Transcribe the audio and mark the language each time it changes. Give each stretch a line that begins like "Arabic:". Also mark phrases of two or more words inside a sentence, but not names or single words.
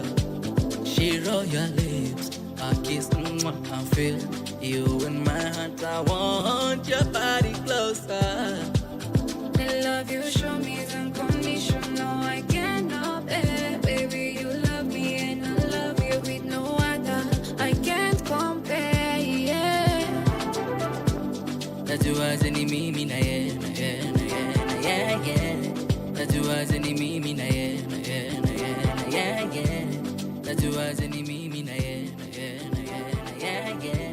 English: She roll your lips, I kiss, I feel you in my heart. I want your body closer. The love you show me is unconditional. I cannot bear, baby. You love me and I love you with no other. I can't compare, yeah.
Swahili: Najuaje ni mimi na ye, na ye, na ye, na ye, yeah. Najuaje ni mimi na ye, na ye, na ye, na ye, yeah. Najuaje ni mimi na ye, na ye, na ye, na ye, yeah.